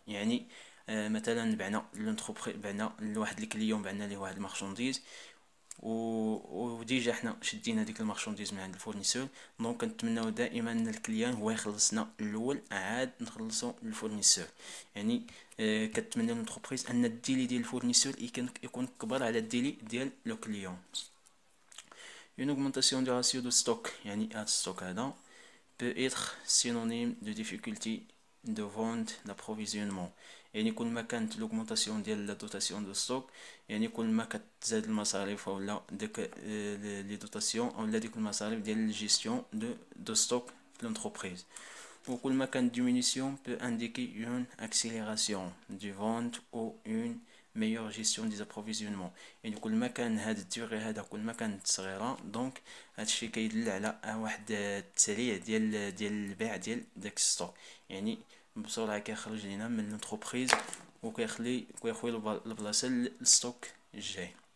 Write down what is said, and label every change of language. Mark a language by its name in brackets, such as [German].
[Arabic] يعني مثلا بعنا لواحد الكليون بعنا ليه واحد المارشانديز، وديجا حنا شدينا ديك المارشانديز من عند الفورنيسور. دونك كنتمناو دائما ان الكليان هو يخلصنا الاول عاد نخلصوا للفورنيسور. يعني كتمنى لونتربريز ان الديلي ديال الفورنيسور يكون كبر على الديلي ديال لو كليون. [French] Une augmentation du ratio de stock، [Arabic] يعني هاد الستوك هذا [French] peut être synonyme de difficulté de vente d'approvisionnement، [Arabic] يعني كل ما كانت لوغمونطاسيون ديال لا دوتاسيون دو ستوك، يعني كل ما كتزاد المصاريف اولا ديك لي دوتاسيون اولا ديك المصاريف ديال الجيستيون دو ستوك في لونتربريز. وكل ما كانت [French] diminution peut indiquer une accélération du vente ou une meilleure gestion des approvisionnements. [Arabic] يعني كل ما كان هاد الديوغي هذا كل ما كانت صغيرة، دونك هادشي كيدل على واحد التسريع ديال البيع ديال داك الستوك، يعني بسرعة كيخرج لينا من لونتربريز وكيخوي البلاصة للستوك الجاي.